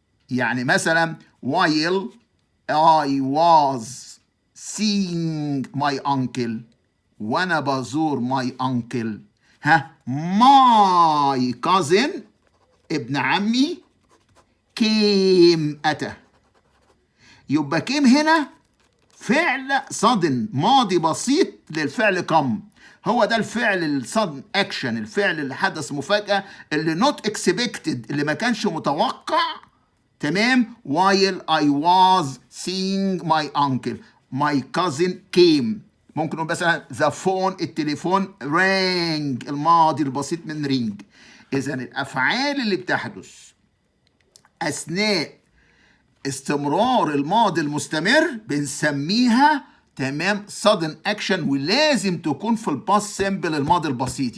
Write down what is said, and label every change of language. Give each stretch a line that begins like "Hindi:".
Arabic: يعني مثلا
English: while I was seeing my uncle
Arabic: وانا بزور
English: my uncle my cousin
Arabic: ابن عمي
English: came اتى.
Arabic: يبقى came هنا فعل صادم ماضي بسيط للفعل come. هو ده الفعل الصدم اكشن الفعل اللي حدث مفاجأة اللي
English: not expected
Arabic: اللي ما كانش متوقع. تمام.
English: while I was seeing my uncle my cousin came.
Arabic: ممكن نقول مثلا
English: the phone
Arabic: التليفون rang الماضي البسيط من ring. اذا الافعال اللي بتحدث اثناء استمرار الماضي المستمر بنسميها تمام sudden action ولازم تكون في الباست سيمبل الماضي البسيط.